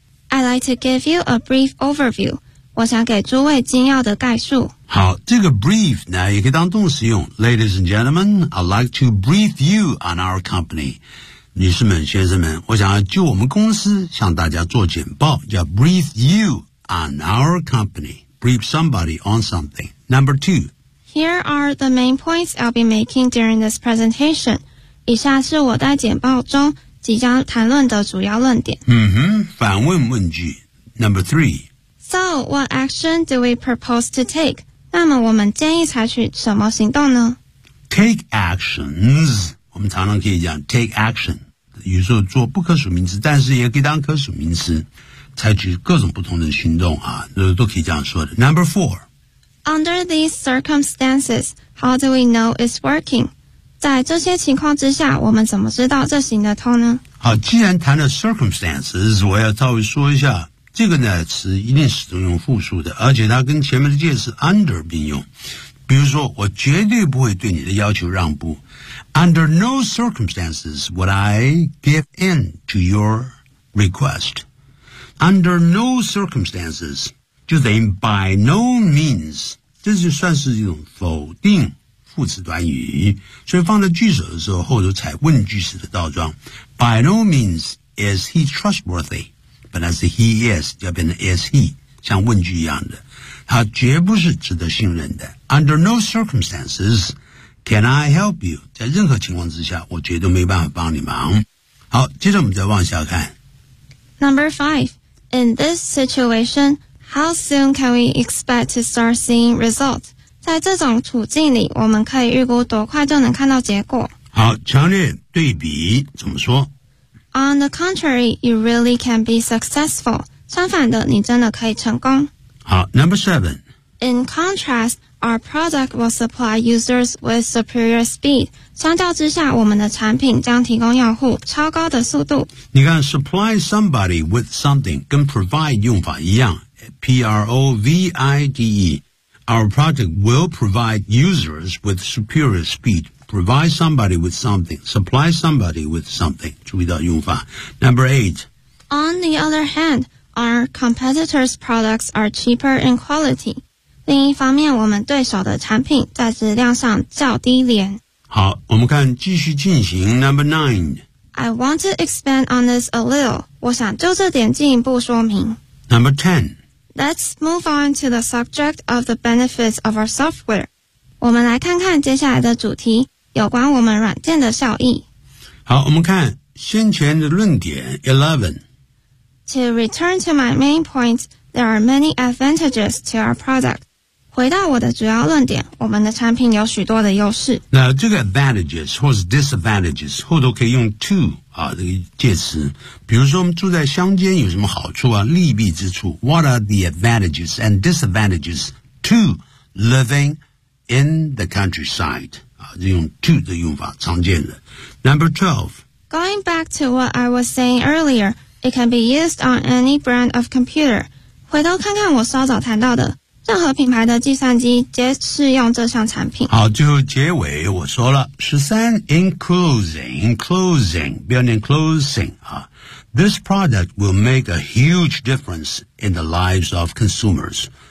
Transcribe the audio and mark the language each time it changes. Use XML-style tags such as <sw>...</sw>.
<en>I'd like to give you a brief overview。</en> <zh>我想给诸位精要的概述。好，这个 brief 呢也可以当动词用。</zh> <en>Ladies and gentlemen, I'd like to brief you on our company。</en> <zh>女士们先生们我想要就我们公司向大家做简报叫</zh> <en>brief you on our company brief somebody on something number two here are the main points I'll be making during this presentation</en> <zh>以下是我在简报中即将谈论的主要论点嗯哼反问问句</zh> <en>number three so what action do we propose to take</en> <zh>那么我们建议采取什么行动呢</zh> <en>take actionsWe can often say take action. Sometimes do non-personal verbs, but also can be personal verbs. Take various different actions. You can also say that. Number four. Under these circumstances, how do we know it's working?</en> <zh>在这些情况之下，我们怎么知道这行得通呢？好，既然谈了 circumstances, 我要稍微说一下这个呢词一定始终用复数的，而且它跟前面的介词 under 并用。比如说，我绝对不会对你的要求让步。</zh> <en>Under no circumstances would I give in to your request. Under no circumstances</en> <zh>就等于</zh> <en>by no means，</en> <zh>这就算是一种否定副词短语，所以放在句首的时候，后头采问句式的倒装。</zh> <en>By no means is he trustworthy，</en> <zh>本来是 he is， 要变成 is he， 像问句一样的，他绝不是值得信任的。</zh> <en>Under no circumstances can I help you，</en> <zh>在任何情况之下我绝对没办法帮你忙。好，接着我们再往下看。</zh> <en>Number five, in this situation, how soon can we expect to start seeing results?</en> <zh>在这种处境里，我们可以预估多快就能看到结果。好，强烈对比怎么说？</zh> <en>On the contrary, you really can be successful.</en> <zh>相反的，你真的可以成功。好，</zh> <en>number seven. In contrast, our product will supply users with superior speed.</en> <zh>相较之下，我们的产品将提供用户超高的速度。你看</zh> <en>supply somebody with something</en> <zh>跟 provide 用法一样， P-R-O-V-I-D-E.</zh> <en>Our product will provide users with superior speed. Provide somebody with something. Supply somebody with something.</en> <zh>注意到用法。</zh> <en>Number eight. On the other hand, our competitors' products are cheaper in quality.</en> <zh>另一方面，我们对手的产品在质量上较低廉。好，我们看继续进行</zh> <en>number nine. I want to expand on this a little.</en> <zh>我想就这点进一步说明。</zh> <en>Number ten. Let's move on to the subject of the benefits of our software.</en> <zh>我们来看看接下来的主题，有关我们软件的效益。好，我们看先前的论点 eleven.</zh> <en>To return to my main point. There are many advantages to our product.</en> <zh>回到我的主要论点，我们的产品有许多的优势。那这个 advantages 或是 disadvantages 后头可以用 to 啊这个介词。比如说，我们住在乡间有什么好处啊？利弊之处。</zh> <en>What are the advantages and disadvantages to living in the countryside？</en> <zh>啊，这用 to 的用法常见的。</zh> <en>Number 12. Going back to what I was saying earlier, it can be used on any brand of computer.</en> <zh>回头看看我稍早谈到的，任何品牌的计算机皆适用这项产品。</zh> <en>好，</en> <zh>最后结尾我说了</zh> <en>13 in closing</en> <zh>不要念</zh> <en>closing、啊、This product will make a huge difference in the lives of consumers。</en>